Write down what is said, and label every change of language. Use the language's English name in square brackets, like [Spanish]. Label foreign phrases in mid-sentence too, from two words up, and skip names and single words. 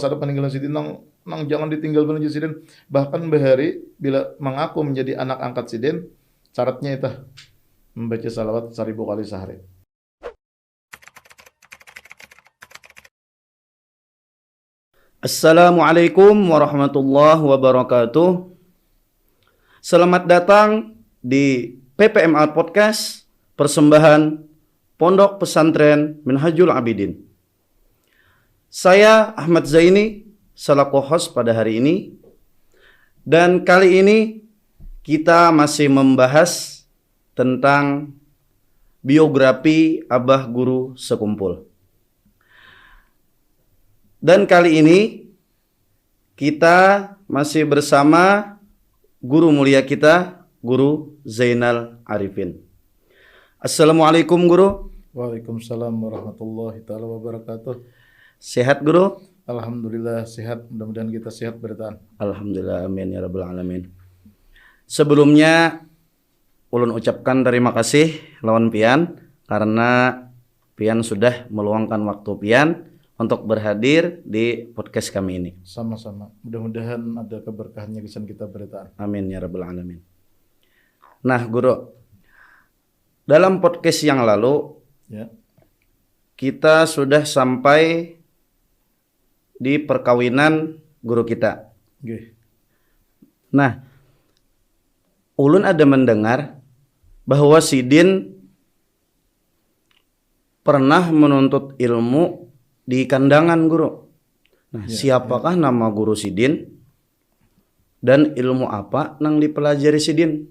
[Banjar] salah satu peninggalan sidin nang jangan ditinggal benar sidin. Bahkan bahari bila mengaku menjadi anak angkat sidin, syaratnya itu membaca salawat 1000 kali sehari. [Arabic] السلام عليكم ورحمة الله وبركاته. [Indonesian] Selamat datang di PPMA Podcast, persembahan Pondok Pesantren Minhajul Abidin. Saya Ahmad Zaini, selaku host pada hari ini. Dan kali ini kita masih membahas tentang biografi Abah Guru Sekumpul. Dan kali ini kita masih bersama guru mulia kita, Guru Zainal Arifin. Assalamualaikum Guru. [Arabic] وعليكم السلام ورحمة الله تعالى وبركاته. [Indonesian] Sehat Guru? Alhamdulillah sehat, mudah-mudahan kita sehat bertahan. [Banjar] Alhamdulillah, [Arabic] آمين يا رب العالمين. [Banjar] Sebelumnya ulun ucapkan terima kasih lawan Pian karena Pian sudah meluangkan waktu Pian untuk berhadir di podcast kami ini. [Indonesian] Sama-sama. Mudah-mudahan ada keberkahannya kesan kita bertahan. [Arabic] آمين يا رب العالمين. [Indonesian] Nah, Guru, dalam podcast yang lalu Ya. kita sudah sampai di perkawinan guru kita. Oke. [Banjar] Nah, ulun ada mendengar bahwa Sidin pernah menuntut ilmu di kandangan Guru. Nah, siapakah nama Guru Sidin dan ilmu apa nang dipelajari Sidin?